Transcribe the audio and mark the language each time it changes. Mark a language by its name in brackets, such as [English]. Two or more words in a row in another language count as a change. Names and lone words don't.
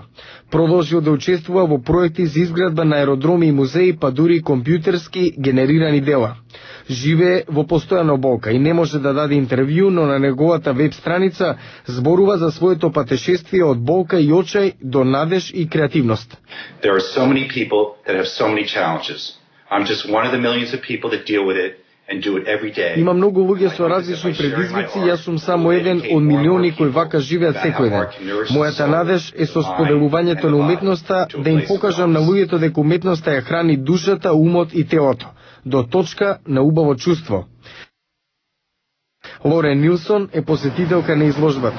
[Macedonian] Продолжил да учествува во проекти за изградба на аеродроми и музеи, па дури компјутерски генерирани дела. Живее во постојана болка и не може да даде интервју, но на неговата веб страница зборува за своето патешествие од болка и очај до надеж и креативност. [English] There are so many people that have so many challenges. I'm just one of the millions of people that deal with it and do it every day. [Macedonian] Има многу луѓе со различни предизвици, јас сум само еден од милиони кои вака живеат секој ден. Мојата надеж е со споделувањето на уметноста да им покажам на луѓето дека уметноста ја храни душата, умот и телото, до точка на убаво чувство. Лорен Нилсон е посетителка на изложбата.